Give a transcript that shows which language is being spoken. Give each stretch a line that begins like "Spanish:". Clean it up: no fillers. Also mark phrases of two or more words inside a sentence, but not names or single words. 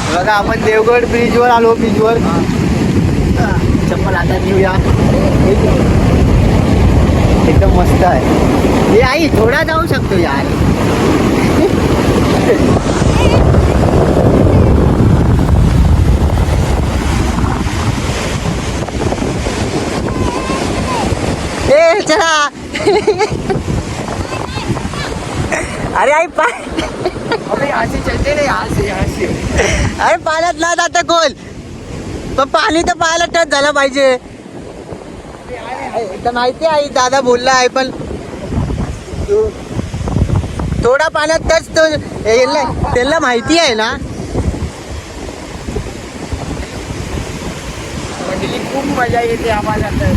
Marathi: बघा आपण देवगड ब्रिजवर आलो. ब्रिजवर चप्पल आता घेऊया. एकदम मस्त आहे. हे आई थोडा जाऊ शकतो यार. ए चला.
Hindi: अरे आई अबे यहाँ से चलते ना, यहाँ से.
Marathi: अरे पाण्यात ना जाता खोल, पण पाणी तर पाहायला टच झालं पाहिजे. तर माहिती आहे दादा बोलला आहे, पण थोडा पाण्यात टच तो त्यांना माहिती आहे ना. खूप मजा येते आम्हाला तर.